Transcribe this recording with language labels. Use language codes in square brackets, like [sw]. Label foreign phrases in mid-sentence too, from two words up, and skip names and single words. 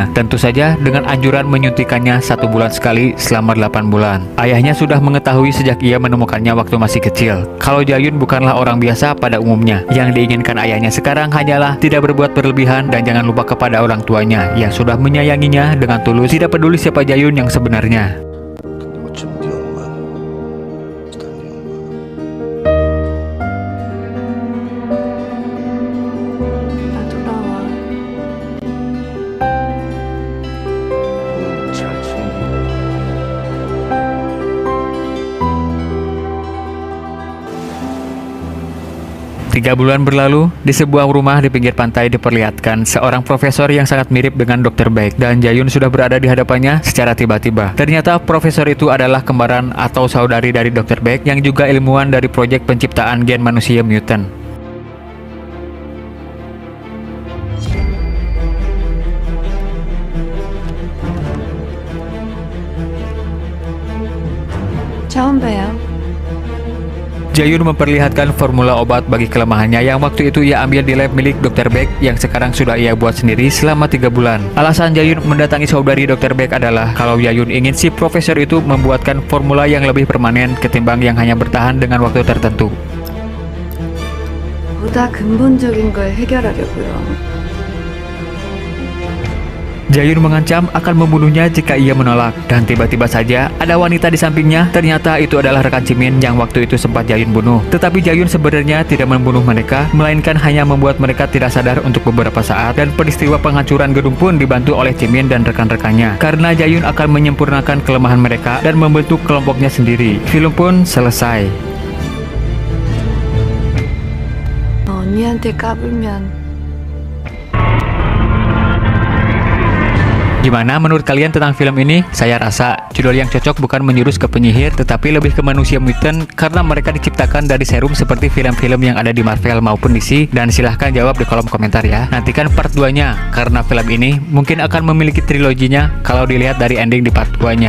[id] Tentu saja dengan anjuran menyuntikannya 1 bulan sekali selama 8 bulan. Ayahnya sudah mengetahui sejak ia menemukannya waktu masih kecil kalau Jayun bukanlah orang biasa pada umumnya. Yang diinginkan ayahnya sekarang hanyalah tidak berbuat berlebihan dan jangan lupa kepada orang tuanya yang sudah menyayanginya dengan tulus, tidak peduli siapa Jayun yang sebenarnya. [ko] 어쩜 네 엄마 난 네 엄마 나 돌아와. 잘 챙기고 [id] 3 bulan berlalu, di sebuah rumah di pinggir pantai diperlihatkan seorang profesor yang sangat mirip dengan Dr. Baek dan Jayun sudah berada di hadapannya secara tiba-tiba. Ternyata profesor itu adalah kembaran atau saudari dari Dr. Baek yang juga ilmuwan dari proyek penciptaan gen manusia mutant. [ko] 처음 봬요. [id] Jayun memperlihatkan formula obat bagi kelemahannya yang waktu itu ia ambil di lab milik Dr. Baek yang sekarang sudah ia buat sendiri selama 3 bulan. Alasan Jayun mendatangi saudari Dr. Baek adalah kalau Jayun ingin si profesor itu membuatkan formula yang lebih permanen ketimbang yang hanya bertahan dengan waktu tertentu. [ko] 보다 근본적인 걸 해결하려고요. [id] Jayun mengancam akan membunuhnya jika ia menolak, dan tiba-tiba saja ada wanita di sampingnya. Ternyata itu adalah rekan Jimin yang waktu itu sempat Jayun bunuh. Tetapi Jayun sebenarnya tidak membunuh mereka, melainkan hanya membuat mereka tidak sadar untuk beberapa saat, dan peristiwa penghancuran gedung pun dibantu oleh Jimin dan rekan-rekannya. Karena Jayun akan menyempurnakan kelemahan mereka dan membentuk kelompoknya sendiri. Film pun selesai. [ko] 언니한테 까불면 [id] Gimana menurut kalian tentang film ini? Saya rasa judul yang cocok bukan menjurus ke penyihir, tetapi lebih ke manusia mutant karena mereka diciptakan dari serum seperti film-film yang ada di Marvel maupun DC. Dan silahkan jawab di kolom komentar ya. Nantikan part 2-nya karena film ini mungkin akan memiliki triloginya kalau dilihat dari ending di part 2-nya.